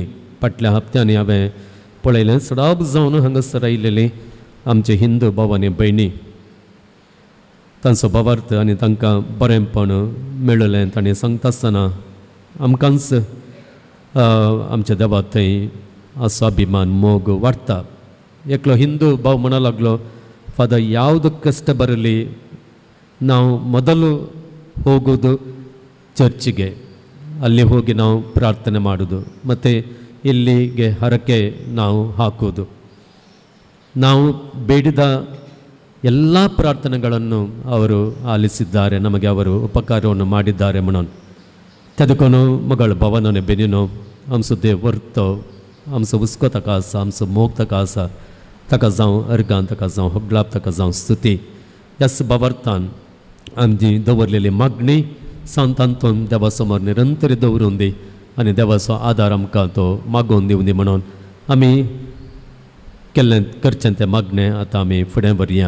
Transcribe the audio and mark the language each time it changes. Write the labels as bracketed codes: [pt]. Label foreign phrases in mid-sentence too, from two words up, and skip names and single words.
[kok] फाटल्या हप्त्यांनी हांवें पळयलें सडाब जावन हांगासर आयिल्लीं आमचे हिंदू भाव आनी भयणी. तांचो भावार्थ आनी तांकां बरेंपण मेळ्ळलें ताणें सांगता आसतना आमकांच आमच्या देवा थंय असो अभिमान मोग वाडटा. एकलो हिंदू भाव म्हणूं लागलो, [kn] ಫಾದರ್ ಯಾವುದು ಕಷ್ಟ ಬರಲಿ ನಾವು ಮೊದಲು ಹೋಗೋದು ಚರ್ಚಿಗೆ, ಅಲ್ಲಿ ಹೋಗಿ ನಾವು ಪ್ರಾರ್ಥನೆ ಮಾಡೋದು ಮತ್ತು ಇಲ್ಲಿಗೆ ಹರಕೆ ನಾವು ಹಾಕೋದು. ನಾವು ಬೇಡಿದ ಎಲ್ಲ ಪ್ರಾರ್ಥನೆಗಳನ್ನು ಅವರು ಆಲಿಸಿದ್ದಾರೆ, ನಮಗೆ ಅವರು ಉಪಕಾರವನ್ನು ಮಾಡಿದ್ದಾರೆ [kok] म्हणून तेदकोनो मगळ भवनने बेनिनो आमचो देव वर्तो आमचो हुस्को ताका आसा, आमचो मोग ताका आसा, ताका जावं अर्गां, ताका जावं होगलाप, ताका जावं स्तुती. ह्या सुभावार्थान आमची दवरलेली मागणी सांतांतून देवा समोर निरंतर दवरून दी आनी देवाचो आदार आमकां तो मागोवन दिवं दी म्हणून आमी केल्लें करचें तें मागणें आतां आमी फुडें व्हरया.